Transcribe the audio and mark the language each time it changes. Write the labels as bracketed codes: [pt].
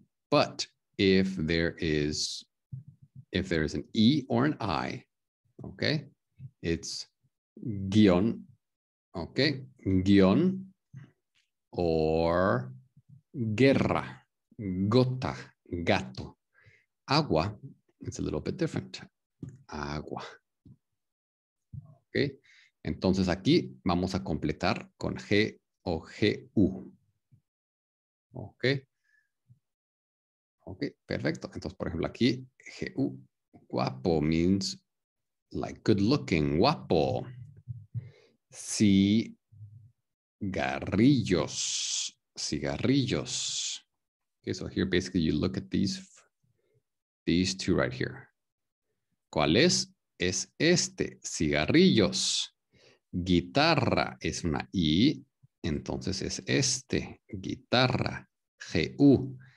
[en] But if there is an E or an I, okay, it's guión, okay, guión or guerra, gota, gato. Agua, it's a little bit different. [es] Agua. Okay, entonces aquí vamos a completar con G o GU. Okay. Ok, perfecto. Entonces, por ejemplo, aquí, GU, guapo [en] means like good looking, [es] guapo. Cigarrillos, cigarrillos. [en] Okay, so here basically you look at these two right here. [es] ¿Cuál es? Es este, cigarrillos. Guitarra es una I, entonces es este, guitarra, GU.